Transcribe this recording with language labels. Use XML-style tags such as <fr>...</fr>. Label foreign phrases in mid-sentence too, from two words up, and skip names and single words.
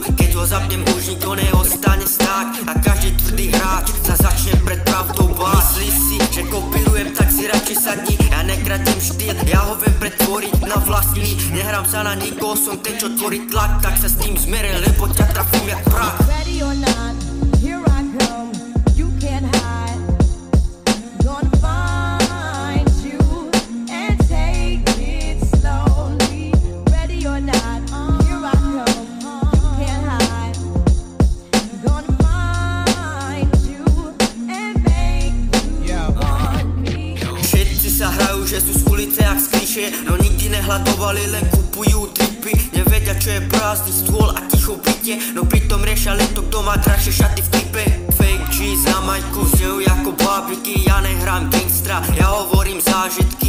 <sk>Keď ho zapnem, už nikto neostane stáť a každý tvrdý hráč sa začne pred pravdou báť. Myslíš si, že kopírujem, tak si radšej sadni. Ja nekradnem štýl, ja ho viem pretvoriť na vlastný. Nehrám sa na nikoho, som ten, čo tvorí tlak, tak sa s tým zmeril, lebo ťa trafím jak prach.</sk> <en>Ready or not, here I come. You can't hide. Gonna find you and take it slowly. Ready or not, here I come. You can't hide. Gonna find you and make you want me.</en> <sk>Všetci sa hrajú, že sú z ulice jak z klišé, no nikdy nehľadovali, len kupujú tripy. Nevedia, čo je prázdny stôl a ticho bytie, no pritom riešia len to, kto má drahšie šaty v klipe.</sk> <en>Fake G's</en> <sk>na majku znejú ako bábiky, ja nehrám gangstra, ja hovorím zážitky.</sk>